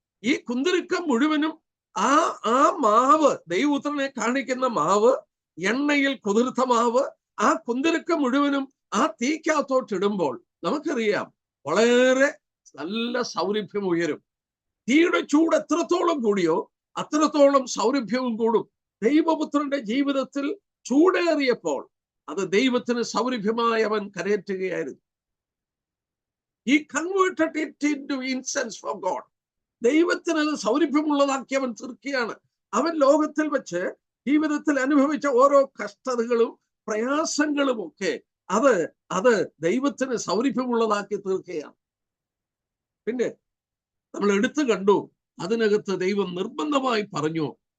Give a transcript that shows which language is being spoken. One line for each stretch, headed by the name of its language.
Malayalam: ഈ കുന്തിരുക്കം മുഴുവനും ആ മാവ്, ദൈവപുത്രനെ കാണിക്കുന്ന മാവ്, എണ്ണയിൽ കുതിർത്ത മാവ്, ആ കുന്തിരുക്കം മുഴുവനും ആ തീക്കകത്തോട്ട് ഇടുമ്പോൾ നമുക്കറിയാം വളരെ നല്ല സൗരഭ്യം ഉയരും. തീയുടെ ചൂട് എത്രത്തോളം കൂടിയോ അത്രത്തോളം സൗരഭ്യവും കൂടും. ദൈവപുത്രന്റെ ജീവിതത്തിൽ ചൂടേറിയപ്പോൾ അത് ദൈവത്തിന് സൗരഭ്യമായി അവൻ കരയറ്റുകയായിരുന്നു.
English: He converted it into incense for God.
Malayalam: ദൈവത്തിന് അത് സൗരഭ്യമുള്ളതാക്കി അവൻ തീർക്കുകയാണ്. അവൻ ലോകത്തിൽ വെച്ച് ജീവിതത്തിൽ അനുഭവിച്ച ഓരോ കഷ്ടതകളും പ്രയാസങ്ങളും ഒക്കെ അത് ദൈവത്തിന് സൗരഭ്യമുള്ളതാക്കി തീർക്കുകയാണ്. പിന്നെ നമ്മൾ എടുത്തു കണ്ടു, അതിനകത്ത് ദൈവം നിർബന്ധമായി പറഞ്ഞു.